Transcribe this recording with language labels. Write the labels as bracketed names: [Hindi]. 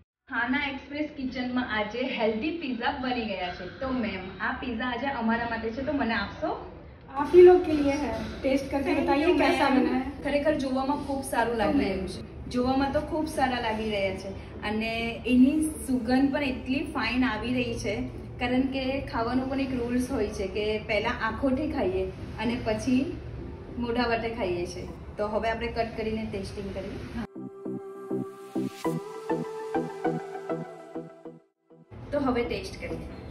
[Gujarati] ખાના એક્સપ્રેસ કિચનમાં આજે હેલ્ધી પિઝા બની ગયા છે। તો મેમ આ પિઝા આજે અમારા માટે છે, તો મને આપશો? [Hindi] आप ही लोग के लिए है, टेस्ट करके बताइए कैसा बना है। [Gujarati] ખરેખર જોવામાં ખૂબ સારું લાગી રહ્યું છે। જોવામાં તો ખૂબ સારા લાગી રહ્યા છે અને એની સુગંધ પણ એટલી ફાઇન આવી રહી છે, કારણ કે ખાવાનો પણ એક રૂલ્સ હોય છે કે પહેલાં આંખોથી ખાઈએ અને પછી મોઢા વાટે ખાઈએ છીએ। તો હવે આપણે કટ કરીને ટેસ્ટિંગ કરીએ। તો હવે ટેસ્ટ કરીએ।